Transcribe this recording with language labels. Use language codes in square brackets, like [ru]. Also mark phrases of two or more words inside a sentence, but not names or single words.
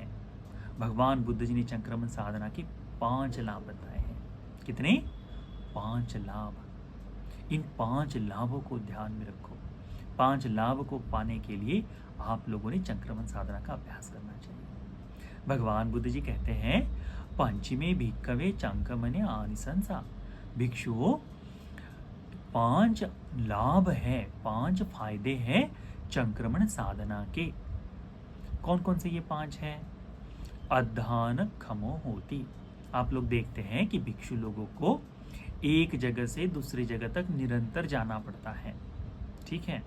[hi] भगवान बुद्ध जी ने चंक्रमण साधना के 5 लाभ बताए हैं। कितने? 5 लाभ। इन 5 लाभों को ध्यान में रखो। 5 लाभ को पाने के लिए आप लोगों ने चंक्रमण साधना का अभ्यास करना चाहिए। भगवान बुद्ध जी कहते हैं, [pi] पंचमे भिक्खवे चंक्रमणे आनिसंसा। [hi] भिक्षुओं, 5 लाभ है, 5 फायदे हैं चंक्रमण साधना के। कौन कौन से ये 5 हैं? [pi] अध्यान खमो होती। [hi] आप लोग देखते हैं कि भिक्षु लोगों को एक जगह से दूसरी जगह तक निरंतर जाना पड़ता है, ठीक है।